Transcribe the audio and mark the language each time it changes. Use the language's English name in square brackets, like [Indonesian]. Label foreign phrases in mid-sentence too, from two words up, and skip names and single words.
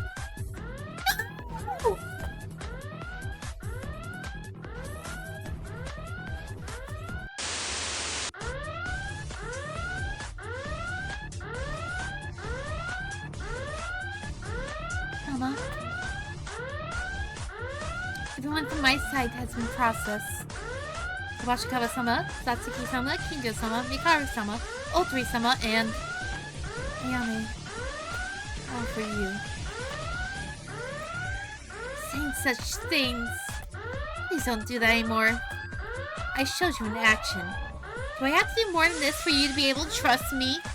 [English] No. Mama. Everyone from my side has been processed. Washikawa-sama, Satsuki-sama, Kinjo-sama, Mikaru-sama, Otri-sama, and Ayame. All for you. Saying such things. Please don't do that anymore. I showed you in action. Do I have to do more than this for you to be able to trust me?